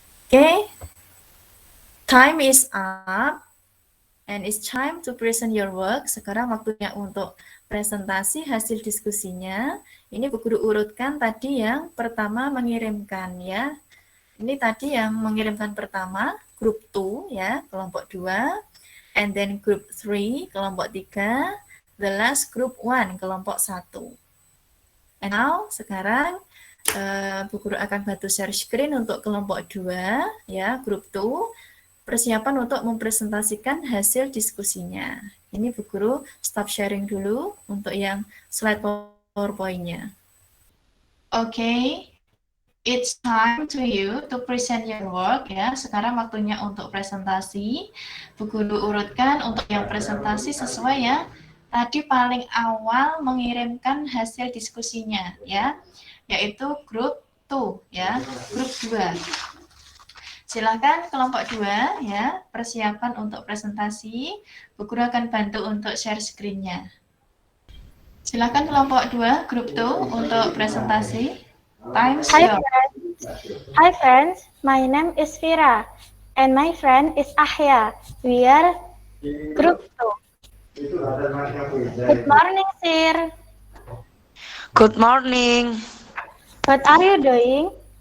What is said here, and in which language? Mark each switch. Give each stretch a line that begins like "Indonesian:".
English: Okay, time is up and it's time to present your work.
Indonesian: Sekarang waktunya untuk presentasi hasil diskusinya. Ini Bu Guru urutkan tadi yang pertama mengirimkan ya. Ini tadi yang mengirimkan pertama, group 2 ya, kelompok 2.
English: And then group 3, kelompok 3. The last group 1, kelompok 1. And now,
Indonesian: sekarang Bu Guru akan bantu share screen untuk kelompok 2 ya, group 2. Persiapan untuk mempresentasikan hasil diskusinya. Ini Bu Guru stop sharing dulu untuk yang slide PowerPoint-nya. Oke.
English: It's time to you to present your work ya.
Indonesian: Sekarang waktunya untuk presentasi. Bu Guru urutkan untuk yang presentasi sesuai ya. Tadi paling awal mengirimkan hasil diskusinya ya, yaitu group 2 ya, group 2. Silakan kelompok 2 ya, persiapan untuk presentasi. Bu Guru akan bantu untuk share screen-nya. Silakan kelompok 2, group 2 untuk presentasi.
English: Time stop. Hi friends, my name is Vira and my friend is Ahya. We are group 2. Good morning, sir. Good morning. What are you doing?